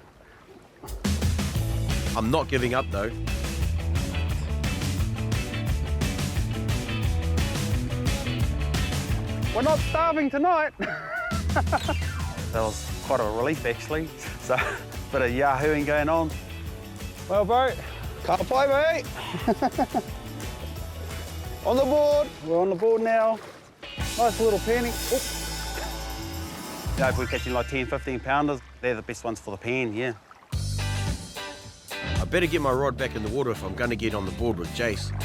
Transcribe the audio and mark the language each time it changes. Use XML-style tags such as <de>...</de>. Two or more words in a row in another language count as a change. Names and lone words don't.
<en>I'm not giving up, though. We're not starving tonight. That was quite a relief, actually. So, a bit of yahooing going on. Well, bro,</en> <mi>ka pai, mate.</mi> <en>On the board. We're on the board now. Nice little penny. Oop. You know, if we're catching like 10, 15 pounders, they're the best ones for the pan, yeah. I better get my rod back in the water if I'm going to get on the board with Jace.</en>